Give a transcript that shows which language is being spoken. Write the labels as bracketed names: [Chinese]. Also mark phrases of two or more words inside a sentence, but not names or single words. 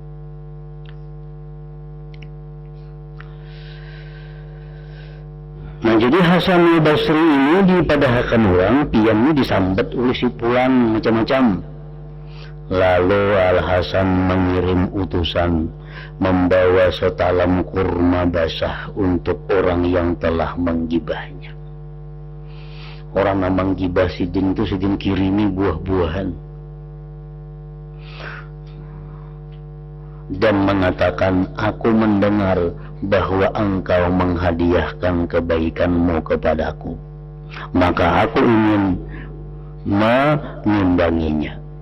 [Banjar] Nah Jadi Hasan al-Basri ini dipadahkan orang piannya disambat oleh si Fulan macam-macam. [Indonesian] Lalu Al-Hasan mengirim utusan membawa setalam kurma basah untuk orang yang telah menggibahnya. Orang yang menggibah Sidin itu Sidin kirimi buah-buahan dan mengatakan, aku mendengar bahwa engkau menghadiahkan kebaikanmu kepadaku, maka aku ingin mengimbanginya.